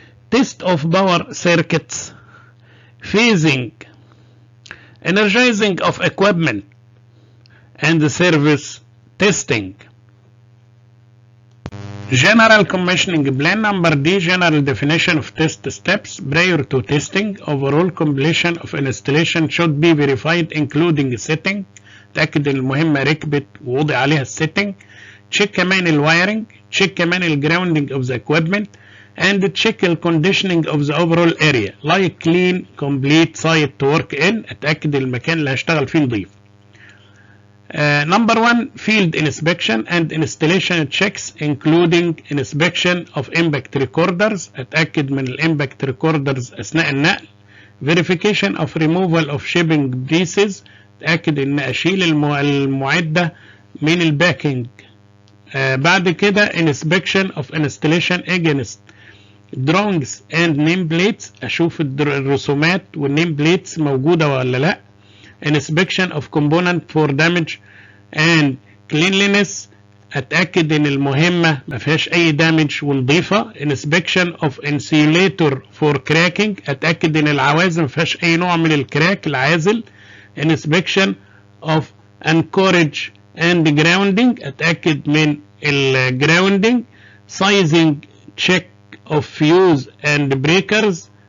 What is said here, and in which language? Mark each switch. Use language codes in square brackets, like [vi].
[en] test of power circuits, phasing, energizing of equipment, and the service testing. General commissioning plan. Number D. General definition of test steps prior to testing. Overall completion of installation should be verified including setting. [ar] تأكد المهمة ركبت ووضع عليها السيتنج. Check كمان الوايرنج. [en] Check [ar] كمان الجراوندنج [en] of the equipment. And check the conditioning of the overall area. Like clean, complete site to work in. [ar] أتأكد المكان اللي هشتغل فيه نظيف. [en] Number 1. Field inspection and installation checks including inspection of impact recorders. [ar] أتأكد من الامباكت recorders أثناء النقل. [en] Verification of removal of shipping pieces. [ar] أتأكد إن أشيل المعدة من الباكينج. بعد كده [en] inspection of installation against drawings and name plates. [ar] أشوف الرسومات والنيم بليتس موجودة ولا لأ. [en] inspection of component for damage and cleanliness. [ar] اتاكد ان المهمه ما فيهاش اي damage ونضيفه. [en] inspection of insulator for cracking. [ar] اتاكد ان العوازل ما فيهاش اي نوع من الكراك العازل. [en] inspection of anchorage and grounding. [ar] اتاكد من الجراوندنج. [en] sizing check of fuse and breakers.